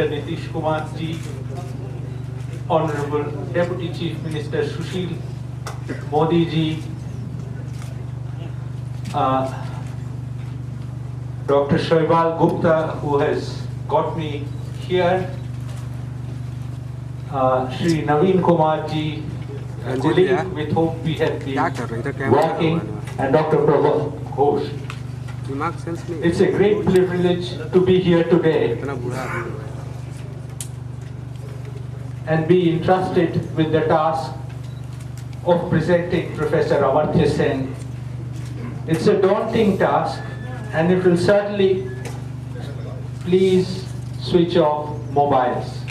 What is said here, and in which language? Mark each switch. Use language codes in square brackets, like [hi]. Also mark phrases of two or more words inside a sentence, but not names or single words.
[en] Nitish Kumar ji, Honorable Deputy Chief Minister Sushil Modi ji, Dr. Shoibal Gupta, who has got me here, Shri Naveen Kumar ji, a colleague with whom we have been working, and Dr. Prof. Ghosh. It's a great privilege to be here today and be entrusted with the task of presenting Professor Amartya Sen It's a daunting task, and it will certainly please switch off mobiles.